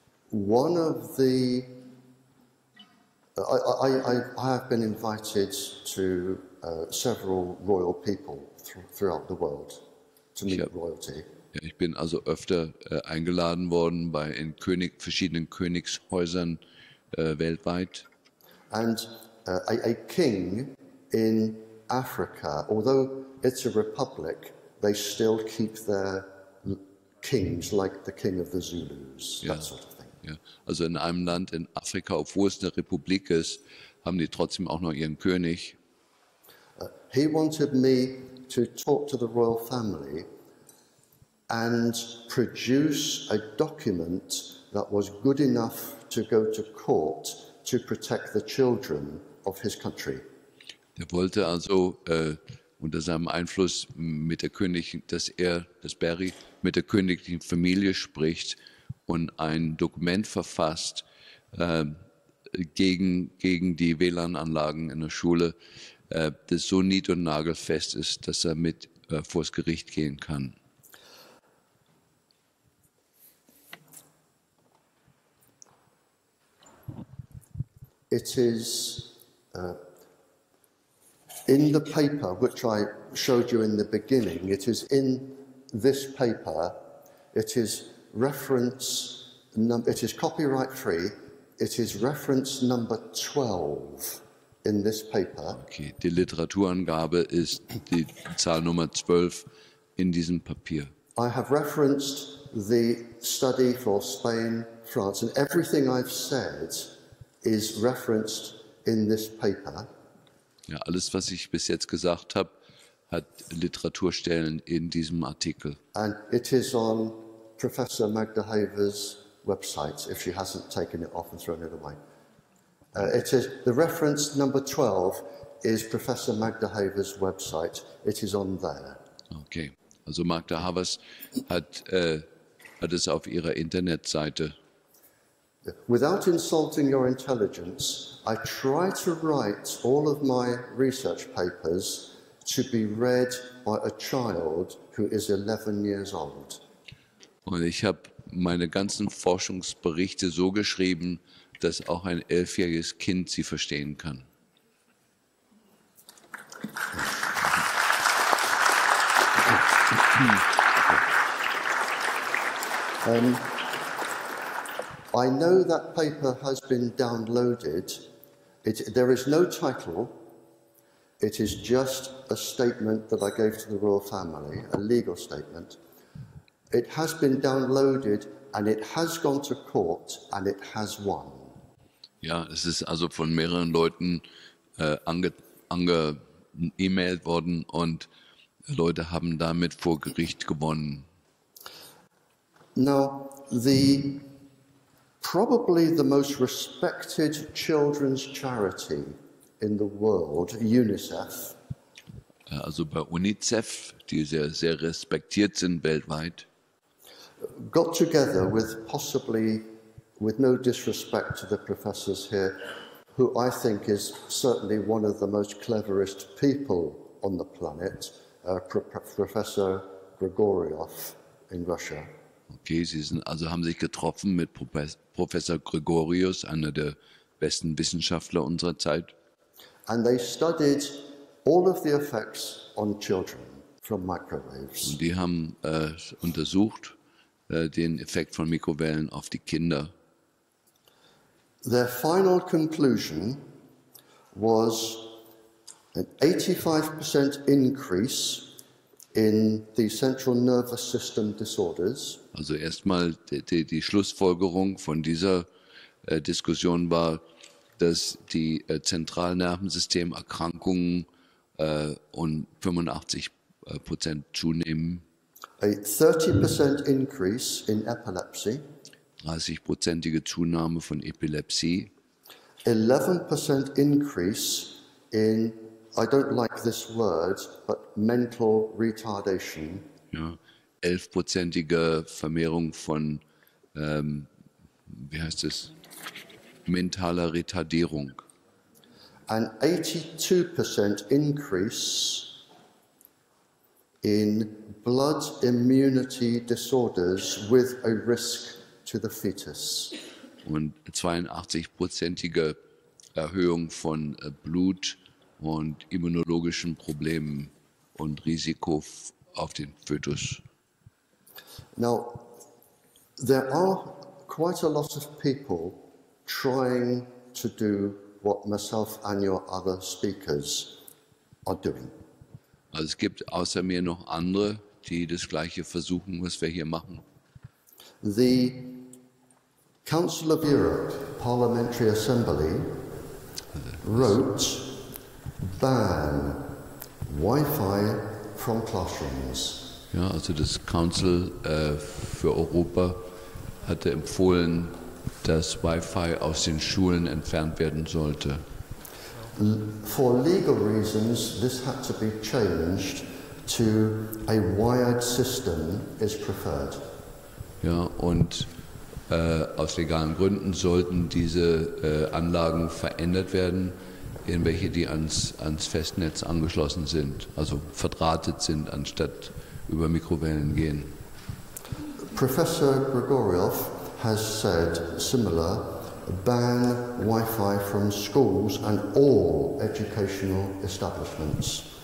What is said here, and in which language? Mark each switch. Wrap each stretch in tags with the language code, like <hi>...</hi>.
<en>One of the I have been invited to several royal people throughout the world to meet royalty.</en> <de>Ja, ich bin also öfter eingeladen worden in verschiedenen Königshäusern weltweit.</de> <en>And a king in Africa, although it's a republic, they still keep their kings like the king of the Zulus, that sort of thing.</en> <de>Ja, also in einem Land in Afrika, obwohl es eine Republik ist, haben die trotzdem auch noch ihren König.</de> <en>He wanted me to talk to the royal family and produce a document that was good enough to go to court to protect the children of his country.</en> <de>Er wollte also unter seinem Einfluss dass Barrie mit der königlichen Familie spricht und ein Dokument verfasst gegen die WLAN-Anlagen in der Schule, das so nied- und nagelfest ist, dass er mit vors Gericht gehen kann.</de> <en>It is in the paper which I showed you in the beginning. It is in this paper. It is it is copyright free. It is reference number 12 in this paper.</en> <de>Okay, die Literaturangabe ist die Zahl Nummer 12 in diesem Papier.</de> <en>I have referenced the study for Spain, France, and everything I've said is referenced in this paper.</en> <de>Ja, alles, was ich bis jetzt gesagt habe, hat Literaturstellen in diesem Artikel.</de> <en>And it is on Professor Magda Haver's website, if she hasn't taken it off and thrown it away. It is the reference number 12 is Professor Magda Haver's website. It is on there.</en> <de>Okay, also Magda Havers hat es auf ihrer Internetseite.</de> <en>Without insulting your intelligence, I try to write all of my research papers to be read by a child who is 11 years old.</en> <de>Und ich habe meine ganzen Forschungsberichte so geschrieben, dass auch ein 11-jähriges Kind sie verstehen kann.</de> <en>I know that paper has been downloaded. There is no title. It is just a statement that I gave to the royal family, a legal statement. It has been downloaded and it has gone to court and it has won.</en> <de>Ja, es ist also von mehreren Leuten e-mailt worden und Leute haben damit vor Gericht gewonnen.</de> <en>Now, probably the most respected children's charity in the world, UNICEF.</en> <de>Also bei UNICEF, die sehr respektiert sind weltweit,</de> <en>got together with no disrespect to the professors here, who I think is certainly one of the most cleverest people on the planet, Professor Grigoriev in Russia.</en> <de>Okay, haben sich getroffen mit Professor Gregorius, einer der besten Wissenschaftler unserer Zeit.</de> <en>And they studied all of the effects on children from microwaves.</en> <de>Und die haben untersucht den Effekt von Mikrowellen auf die Kinder.</de> <en>Their final conclusion was an 85% increase in the central nervous system disorders.</en> <de>Also erstmal die Schlussfolgerung von dieser Diskussion war, dass die Zentralnervensystemerkrankungen um 85% zunehmen.</de> <en>A 30% increase in epilepsy.</en> <de>30%ige Zunahme von Epilepsie.</de> <en>11% increase in, I don't like this word, but mental retardation.</en> <de>Ja, 11%ige Vermehrung von, mentaler Retardierung.</de> <en>An 82% increase in blood immunity disorders with a risk to the fetus.</en> <de>Und 82%ige Erhöhung von Blut- und immunologischen Problemen und Risiko auf den Fötus.</de> <en>Now, there are quite a lot of people trying to do what myself and your other speakers are doing.</en> <de>Also es gibt außer mir noch andere, die das Gleiche versuchen, was wir hier machen.</de> <en>The Council of Europe Parliamentary Assembly wrote ban Wi-Fi from classrooms.</en> <de>Ja, also das Council für Europa hatte empfohlen, dass Wi-Fi aus den Schulen entfernt werden sollte.</de> <en>For legal reasons, this had to be changed to a wired system is preferred.</en> <de>Ja, und aus legalen Gründen sollten diese Anlagen verändert werden, in welche die ans Festnetz angeschlossen sind, also verdrahtet sind, anstatt über Mikrowellen gehen.</de> <en>Professor Grigoriev has said similar, ban Wi-Fi from schools and all educational establishments.</en>